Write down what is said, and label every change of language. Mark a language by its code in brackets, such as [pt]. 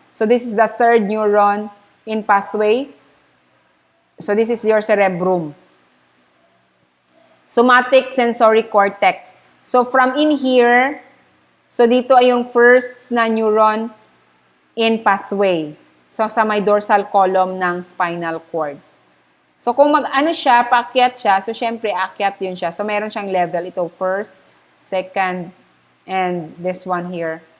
[en] So this is the third neuron in pathway. So this is your cerebrum. Somatic sensory cortex. So from in here, [tl] so dito ay yung [en] first na neuron in pathway. [tl] So sa may dorsal column ng spinal cord. So kung mag-ano siya, paakyat siya, so syempre akyat yun siya. So meron siyang level. [en] Ito first, second, and this one here.